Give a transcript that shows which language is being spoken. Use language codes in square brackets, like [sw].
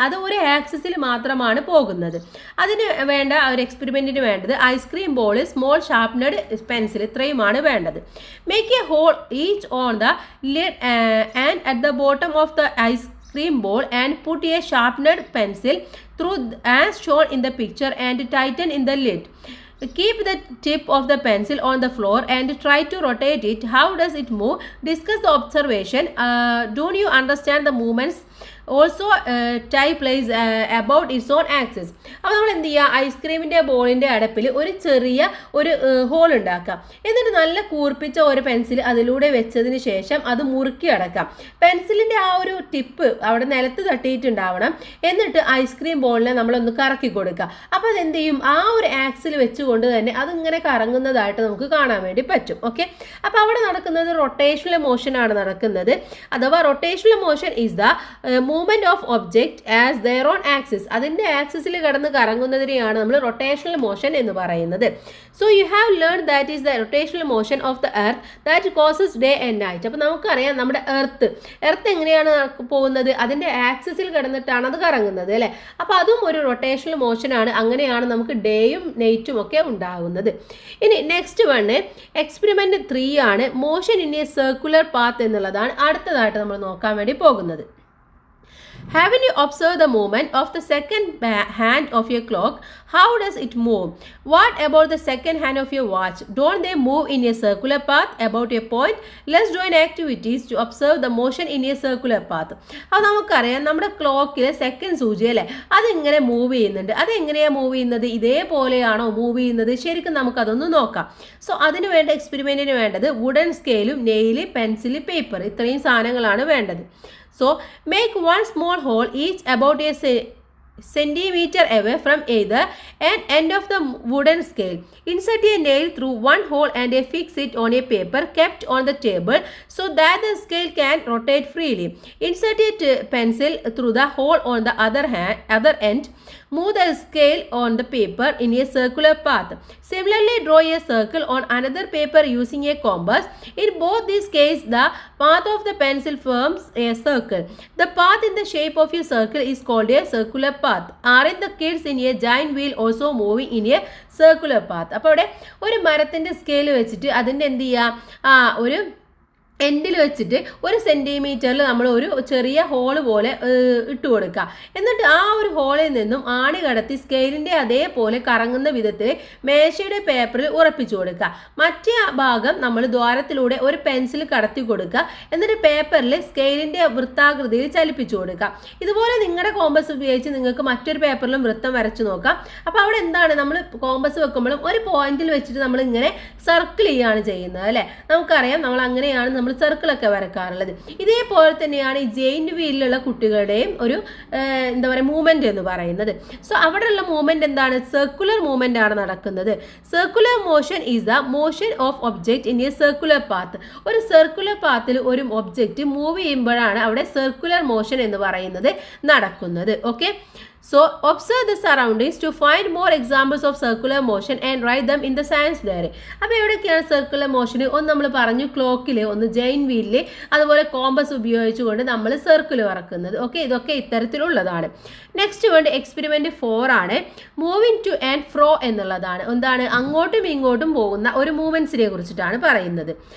[ml] അത് ഒരു ആക്സിസിൽ മാത്രമാണ് പോകുന്നത്. അതിന് വേണ്ട ഒരു എക്സ്പെരിമെൻറ്റിന് വേണ്ടത് ഐസ്ക്രീം ബോൾ, സ്മോൾ ഷാർപ്നഡ് പെൻസിൽ, ഇത്രയുമാണ് വേണ്ടത്. [en] Make a hole each on the lid and at the bottom of the ice cream ball and put a sharpened pencil through as shown in the picture and tighten in the lid. Keep the tip of the pencil on the floor and try to rotate it. How does it move? Discuss the observation. Don't you understand the movements? Also tie place about its own axis. [ml] അപ്പോൾ നമ്മൾ എന്ത് ചെയ്യുക? ഐസ്ക്രീമിൻ്റെ ബോളിൻ്റെ അടപ്പിൽ ഒരു ചെറിയ ഒരു whole ഉണ്ടാക്കാം. എന്നിട്ട് നല്ല കൂർപ്പിച്ച ഒരു പെൻസിൽ അതിലൂടെ വെച്ചതിന് ശേഷം അത് മുറുക്കി അടക്കാം. പെൻസിലിൻ്റെ ആ ഒരു ടിപ്പ് അവിടെ നിലത്ത് തട്ടിയിട്ടുണ്ടാവണം. എന്നിട്ട് ഐസ്ക്രീം ബോളിനെ നമ്മളൊന്ന് കറക്കി കൊടുക്കുക. അപ്പോൾ അതെന്ത് ചെയ്യും? ആ ഒരു ആക്സിൽ വെച്ചുകൊണ്ട് തന്നെ അതിങ്ങനെ കറങ്ങുന്നതായിട്ട് നമുക്ക് കാണാൻ വേണ്ടി പറ്റും. ഓക്കെ, അപ്പോൾ അവിടെ നടക്കുന്നത് റൊട്ടേഷണൽ മോഷനാണ് നടക്കുന്നത്. അഥവാ [en] Rotational motion is the movement of object as their own axis. [ml] അതിൻ്റെ ആക്സിസിൽ കിടന്ന് കറങ്ങുന്നതിനെയാണ് നമ്മൾ റൊട്ടേഷണൽ മോഷൻ എന്ന് പറയുന്നത്. [en] So you have learn that is the rotational motion of the earth that causes day and night. [ml] അപ്പോൾ നമുക്കറിയാം നമ്മുടെ എർത്ത് എങ്ങനെയാണ് പോകുന്നത്? അതിൻ്റെ ആക്സിസിൽ കിടന്നിട്ടാണ് അത് കറങ്ങുന്നത് അല്ലേ? അപ്പോൾ അതും ഒരു റൊട്ടേഷണൽ മോഷനാണ്. അങ്ങനെയാണ് നമുക്ക് ഡേയും നൈറ്റും ഒക്കെ ഉണ്ടാകുന്നത്. ഇനി നെക്സ്റ്റ് വണ് എക്സ്പെരിമെൻറ്റ് 3 ആണ്. [en] motion in a circular path [ml] എന്നുള്ളതാണ് അടുത്തതായിട്ട് നമ്മൾ നോക്കാൻ വേണ്ടി പോകുന്നത്. [en] Haven't you observed the movement of the second hand of your clock? How does it move? What about the second hand of your watch? Don't they move in a circular path about a point? Let's join activities to observe the motion in a circular path. [ml] അപ്പോൾ നമുക്കറിയാം നമ്മുടെ ക്ലോക്കിലെ second സൂചി അല്ലേ, അതിങ്ങനെ move ചെയ്യുന്നുണ്ട്. അതെങ്ങനെയാണ് move ചെയ്യുന്നത്? ഇതേപോലെയാണോ move ചെയ്യുന്നത്? ശരിക്കും നമുക്കതൊന്ന് നോക്കാം. സോ അതിന് വേണ്ട എക്സ്പെരിമെൻറ്റിന് വേണ്ടത് വുഡൻ സ്കെയിലും നെയിൽ, പെൻസിൽ, പേപ്പർ, ഇത്രയും സാധനങ്ങളാണ് വേണ്ടത്. [en] So make one small hole each about a centimeter away from either an end of the wooden scale. Insert a nail through one hole and fix it on a paper kept on the table so that the scale can rotate freely. Insert a pencil through the hole on the other end. Move the scale on the paper in a circular path. Similarly, draw a circle on another paper using a compass. In both these cases, the path of the pencil forms a circle. The path in the shape of a circle is called a circular path. Aren't the kids in a giant wheel also moving in a circular path? [ml] അപ്പോൾ അവിടെ ഒരു മരത്തിൻ്റെ scale വെച്ചിട്ട് അതിൻ്റെ എന്ത് ചെയ്യുക, ഒരു എൻഡിൽ വെച്ചിട്ട് 1 സെൻറ്റിമീറ്ററിൽ നമ്മൾ ഒരു ചെറിയ ഹോള് പോലെ ഇട്ട് കൊടുക്കുക. എന്നിട്ട് ആ ഒരു ഹോളിൽ നിന്നും ആണി കടത്തി സ്കെയിലിൻ്റെ അതേപോലെ കറങ്ങുന്ന വിധത്തിൽ മേശയുടെ പേപ്പറിൽ ഉറപ്പിച്ചു കൊടുക്കുക. മറ്റേ ഭാഗം നമ്മൾ ദ്വാരത്തിലൂടെ ഒരു പെൻസിൽ കടത്തി കൊടുക്കുക. എന്നിട്ട് പേപ്പറിൽ സ്കെയിലിൻ്റെ വൃത്താകൃതിയിൽ ചലിപ്പിച്ചു കൊടുക്കുക. ഇതുപോലെ നിങ്ങളുടെ കോമ്പസ് ഉപയോഗിച്ച് നിങ്ങൾക്ക് മറ്റൊരു പേപ്പറിലും വൃത്തം വരച്ചു നോക്കാം. അപ്പോൾ അവിടെ എന്താണ്, നമ്മൾ കോമ്പസ് വെക്കുമ്പോഴും ഒരു പോയിന്റിൽ വെച്ചിട്ട് നമ്മൾ ഇങ്ങനെ സർക്കിൾ ചെയ്യുകയാണ് ചെയ്യുന്നത് അല്ലേ. നമുക്കറിയാം നമ്മൾ അങ്ങനെയാണ് നമ്മൾ സർക്കിളൊക്കെ വരക്കാറുള്ളത്. ഇതേപോലെ തന്നെയാണ് ഈ ജെയിൻറ്റ് വീലിലുള്ള കുട്ടികളുടെയും ഒരു എന്താ പറയുക മൂവ്മെന്റ് എന്ന് പറയുന്നത്. സോ അവിടെയുള്ള മൂവ്മെന്റ് എന്താണ്, സർക്കുലർ മൂവ്മെന്റ് ആണ് നടക്കുന്നത്. [en] Circular motion is the motion of object in a circular path. [ml] ഒരു സർക്കുലർ പാത്തിൽ ഒരു ഒബ്ജക്റ്റ് മൂവ് ചെയ്യുമ്പോഴാണ് അവിടെ സർക്കുലർ മോഷൻ എന്ന് പറയുന്നത് നടക്കുന്നത്. [en] Okay, so observe the surroundings to find more examples of circular motion and write them in the science diary. [ml] അപ്പോൾ എവിടെയൊക്കെയാണ് circular motion? ഒന്ന് നമ്മൾ പറഞ്ഞു ക്ലോക്കിൽ, ഒന്ന് ജെയിൻ വീലിൽ, അതുപോലെ കോമ്പസ് ഉപയോഗിച്ചുകൊണ്ട് നമ്മൾ സർക്കിൾ വരക്കുന്നത്. ഓക്കെ, ഇതൊക്കെ ഇത്തരത്തിലുള്ളതാണ്. നെക്സ്റ്റ് വേണ്ട എക്സ്പെരിമെൻറ്റ് 4 ആണ്. [en] moving to and fro [ml] എന്നുള്ളതാണ്. എന്താണ്, അങ്ങോട്ടും ഇങ്ങോട്ടും പോകുന്ന ഒരു മൂവ്മെൻറ്റ്സിനെ കുറിച്ചിട്ടാണ് പറയുന്നത്.